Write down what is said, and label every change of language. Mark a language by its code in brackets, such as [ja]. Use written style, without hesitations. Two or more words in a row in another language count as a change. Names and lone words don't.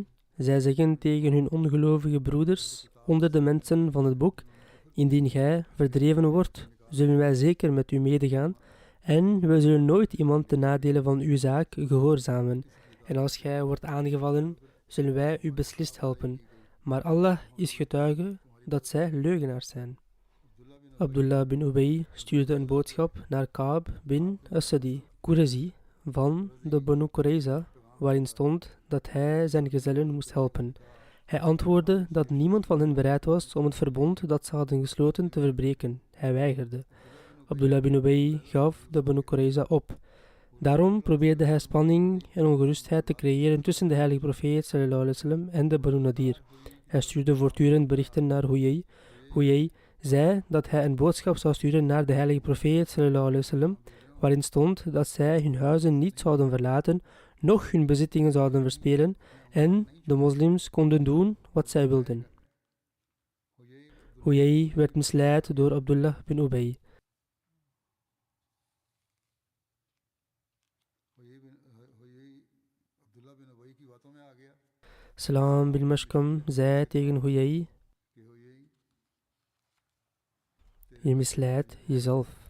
[nl] Zij zeggen tegen hun ongelovige broeders onder de mensen van het boek: indien gij verdreven wordt, zullen wij zeker met u medegaan, en wij zullen nooit iemand ten nadele van uw zaak gehoorzamen. En als gij wordt aangevallen, zullen wij u beslist helpen. Maar Allah is getuige dat zij leugenaars zijn. Abdullah bin Ubay stuurde een boodschap naar Ka'b bin Asadi, Qurayzi, van de Banu Qurayza, waarin stond dat hij zijn gezellen moest helpen. Hij antwoordde dat niemand van hen bereid was om het verbond dat ze hadden gesloten te verbreken. Hij weigerde. Abdullah bin Ubay gaf de Banu Qurayza op. Daarom probeerde hij spanning en ongerustheid te creëren tussen de heilige profeet [ar] صلى الله عليه وسلم [nl] en de Banu Nadir. Hij stuurde voortdurend berichten naar Huyay. Huyay zei dat hij een boodschap zou sturen naar de heilige profeet [ar] صلى الله عليه وسلم, [nl] waarin stond dat zij hun huizen niet zouden verlaten, noch hun bezittingen zouden verspelen en de moslims konden doen wat zij wilden. Huyay werd misleid door Abdullah bin Ubay. Salam bin Mashkam zei tegen Huyay: je misleidt jezelf.